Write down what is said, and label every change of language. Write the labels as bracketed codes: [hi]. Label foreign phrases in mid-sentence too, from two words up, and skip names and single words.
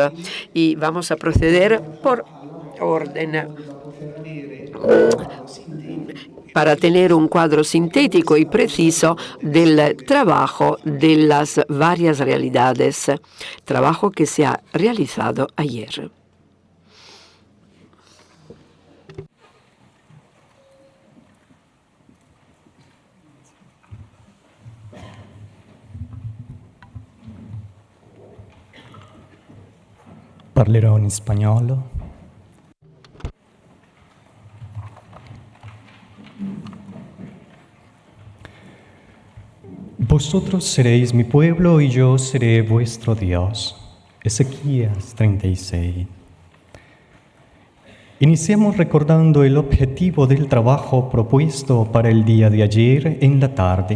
[es] Y vamos a proceder por orden para tener un cuadro sintético y preciso del trabajo de las varias realidades, trabajo que se ha realizado ayer. [it] Parlerò in spagnolo. [es] Vosotros seréis mi pueblo y yo seré vuestro Dios. Ezequías 36. Iniciamos recordando el objetivo del trabajo propuesto para el día de ayer en la tarde.